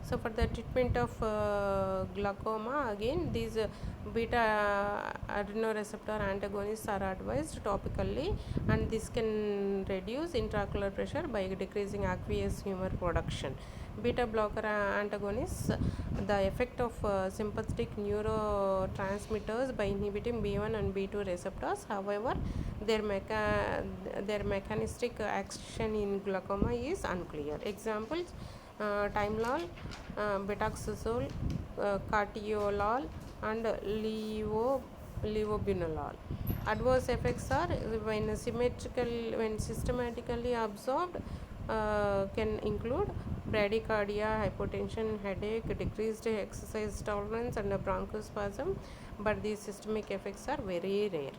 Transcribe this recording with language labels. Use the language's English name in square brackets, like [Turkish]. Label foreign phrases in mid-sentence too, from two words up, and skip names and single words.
[English] So for the treatment of glaucoma, again these beta adrenoreceptor antagonists are advised topically, and this can reduce intraocular pressure by decreasing aqueous humor production. Beta blocker antagonists, the effect of sympathetic neurotransmitters by inhibiting B1 and B2 receptors. However, their mechanistic action in glaucoma is unclear. Examples: Timolol, betaxazole, cartiolol, and levobunolol. Adverse effects are when systematically absorbed, can include bradycardia, hypotension, headache, decreased exercise tolerance, and bronchospasm, but these systemic effects are very rare.